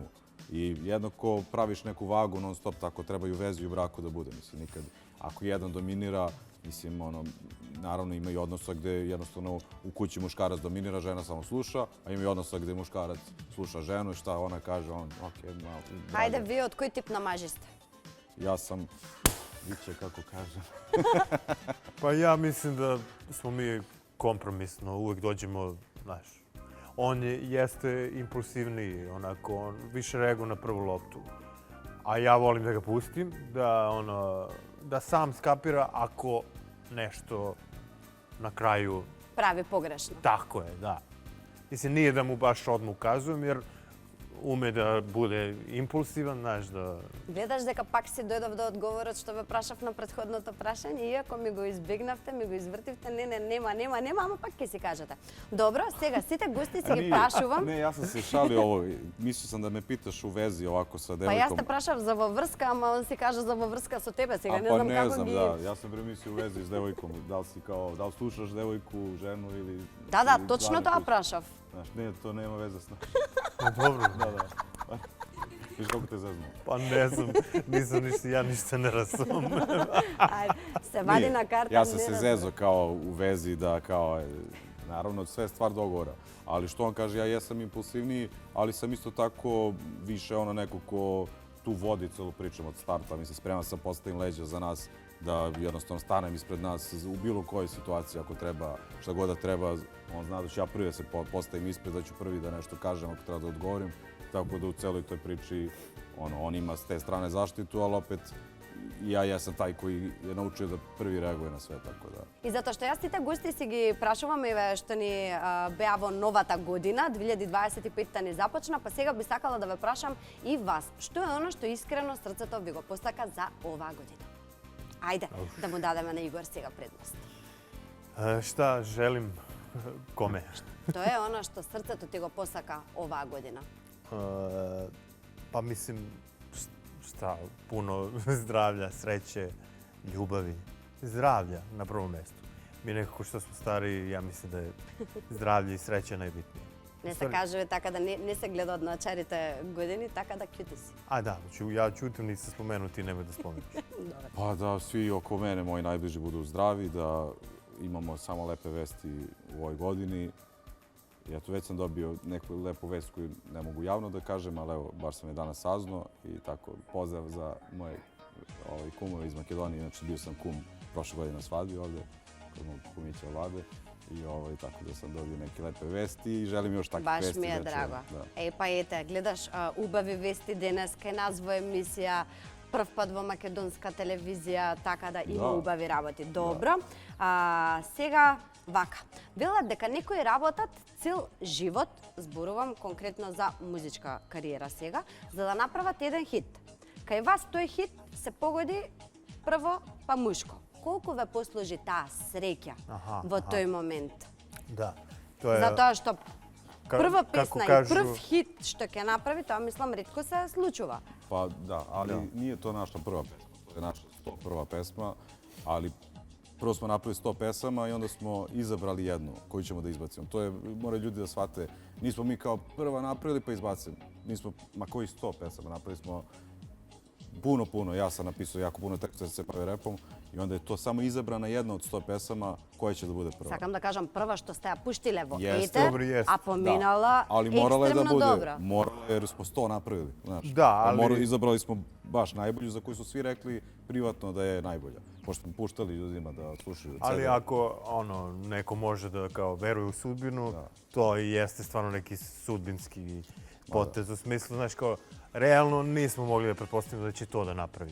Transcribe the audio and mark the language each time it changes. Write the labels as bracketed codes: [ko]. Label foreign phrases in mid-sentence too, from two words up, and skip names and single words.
[sr] I jednako praviš neku vagu non stop, tako treba i u vezi i u braku da bude. Mislim, nikad, ako jedan dominira, mislim, naravno ima i odnosa gde jednostavno u kući muškarac dominira, žena samo sluša, a ima i odnosa gde muškarac sluša ženu i šta ona kaže, okej, malo. [mk] Хајде, вие од кој тип на мажи сте? [sr] Ja sam, biće kako kažem. Pa ja mislim da smo mi kompromisno, uvek dođemo, znaš, on jeste impulsivniji, onako, on više reaguje na prvu loptu. A ja volim da ga pustim, da sam skapira ako nešto na kraju... [mk] Прави погрешно. [sr] Tako je, da. Mislim, nije da mu baš odmah ukazujem, jer ume da bude impulsivan, znaš, da... [mk] Гледаш дека пак си дојдов до одговорот што ве прашав на претходното прашање, иако ми го избегнавте, ми го извртивте, нема, ама пак ќе си кажете. Добро, сега сите гости си ги прашувам. [sr] Ne, ja sam se šalio ovo, mislio sam da me pitaš u vezi ovako sa [mk] Па [sr] devojkom. [mk] јас те прашав за во врска, ама он си кажа за во врска со тебе, сега не [sr] pa [mk] знам [sr] ne [mk] како [sr] znam, [mk] ги... [sr] da. Ja sam premislio u vezi s devojkom. Da li slušaš devojku, ženu ili... [mk] Да, [sr] ili [mk] точно [sr] stvarno [mk] тоа [sr] slušaš? [mk] прашав. [sr] Znaš, ne, to nema veze s nama. Dobro, Da. Viš kako te zeznuo. pa ne znam, ja ništa ne razumem. [mk] Ајде, се вади [sr] Nije. [mk] на карта. [sr] Ja sam [mk] не [sr] se [mk] разбирам. [sr] zezo kao u vezi da kao, naravno sve je stvar dogovora. Ali što on kaže, ja jesam impulsivniji, ali sam isto tako više neko ko tu vodi celu priču od starta. Mislim, spreman sam postavim leđa za nas da jednostavno stanem ispred nas u bilo kojoj situaciji ako treba, šta god da treba. On zna da ću ja prvi da se postavim ispred, da ću prvi da nešto kažem ako treba da odgovorim. Tako da u celoj toj priči on ima s te strane zaštitu, ali opet ja jesam taj koji je naučio da prvi reaguje na sve, tako da. [mk] И затоа што јас сите гости си ги прашуваме што ни беа во новата година, 2025-та ни започна, па сега би сакала да ве прашам и вас, што е оно што искрено срцето ви го посака за оваа година? Ајде, да му дадеме на Игор сега предност. [sr] Šta želim kome? [mk] Тоа е оно што срцето ти го посака оваа година. [sr] Pa mislim, šta, puno zdravlja, sreće, ljubavi. Zdravlja na prvom mjestu. Mi nekako što smo stari, ja mislim da je zdravlje i sreća najbitnije. Не се кажува така да не се гледа од начарите години, така да кјути си. A da, ja ćutim, nisam spomenuo, ti nemoj da spomeneš. Pa da svi oko mene, moji najbliži, budu zdravi, da imamo samo lepe vesti u ovoj godini. I eto, već sam dobio neku lepu vest koju ne mogu javno da kažem, ali evo, baš sam je danas saznao i tako, pozdrav za moje kumove iz Makedonije. Inače, bio sam kum prošle godine na svadbi ovde, kod mog kumića Vlade. I tako da sam dobio neke lepe vesti i želim još takve vesti. [mk] Баш ми е драго. Еј, па ете, гледаш убави вести денес кај нас во емисија, прв пат во македонска телевизија, така да има убави работи. Добро. Сега, вака, велат дека некои работат цел живот, зборувам конкретно за музичка кариера сега, за да направат еден хит. Кај вас тој хит се погоди прво па мушко. Колку ве послужи таа среќа во тој момент? [sr] Da, to je... [mk] Затоа што прва песна и [sr] kažu- [mk] прв хит што ќе направи, тоа мислам ретко се случува. [sr] Pa da, ali nije to naša prva pesma. To je naša 101. pesma, ali prvo smo napravili 100 pesama i onda smo izabrali jednu koju ćemo da izbacimo. To je, moraju ljudi da shvate, nismo mi kao prva napravili pa izbacili. Nismo, ma koji 100 pesama, napravili smo puno. Ja sam napisao jako puno teksta da se bave repom i onda je to samo izabrana jedna od 100 pesama koja će da bude prva. [mk] Сакам да кажам прва што сте ја пуштиле во [sr] Jeste. [mk] етер, [sr] Dobro, jeste. [mk] а поминала [sr] Ali morala je da [mk] екстремно [sr] bude, [mk] добро. [sr] morala je jer smo 100 napravili. Znaš. Da, ali- Izabrali smo baš najbolju za koju su svi rekli privatno da je najbolja. Pošto smo puštali ljudima da slušaju. Ali ako neko može da kao veruje u sudbinu, to i jeste stvarno neki sudbinski potez u smislu, znaš, kao realno nismo mogli da pretpostavimo da će to da napravi.